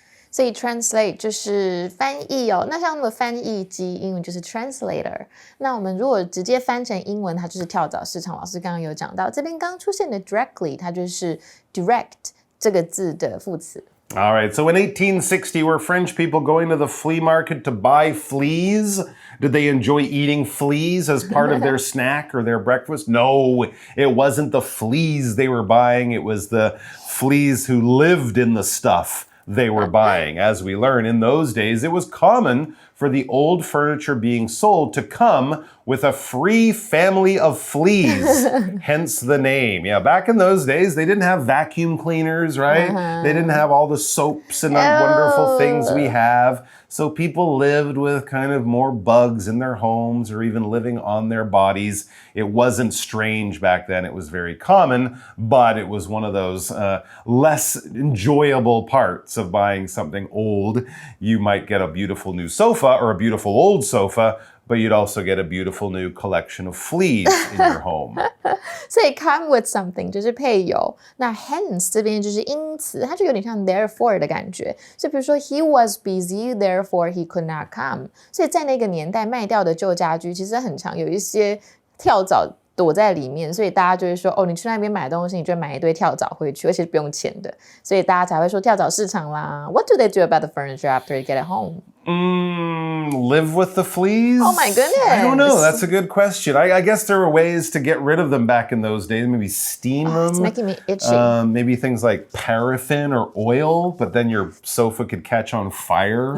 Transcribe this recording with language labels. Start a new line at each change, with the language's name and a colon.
Chinese: 所以 translate 就是翻译哦，那像我们翻译机英文就是 translator。那我们如果直接翻成英文，它就是跳蚤市场。老师刚刚有讲到，这边刚出现的 directly， 它就是 direct 这个字的副词。
English: All right, so in 1860, were French people going to the flea market to buy fleas? Did they enjoy eating fleas as part of their snack or their breakfast? No, it wasn't the fleas they were buying. It was the fleas who lived in the stuff they were buying. As we learn, in those days, it was common for the old furniture being sold to come with a free family of fleas, hence the name. Yeah, back in those days, they didn't have vacuum cleaners, right? They didn't have all the soaps and wonderful things we have. So people lived with kind of more bugs in their homes or even living on their bodies. It wasn't strange back then. It was very common, but it was one of those less enjoyable parts of buying something old. You might get a beautiful new sofa or a beautiful old sofa, but you'd also get a beautiful new collection of fleas in your home.
Chinese: 所以 come with something 就是配有，那 hence 这边就是因此，它就有点像 therefore 的感觉。所以比如说
English: he was busy, therefore he could not come。
Chinese: 所以在那个年代卖掉的旧家居，其实很常有一些跳蚤躲在里面，所以大家就会说，哦，你去那边买东西，你就买一堆跳蚤回去，而且不用钱的，所以大家才会说跳蚤市场啦。
English: What do they do about the furniture after you get it home? Live with the fleas? Oh my goodness. I don't know. That's a good question. I guess there were ways to get rid of them back in those days. Maybe steam them. It's making me itchy. Maybe things like paraffin or oil, but then your sofa could catch on fire.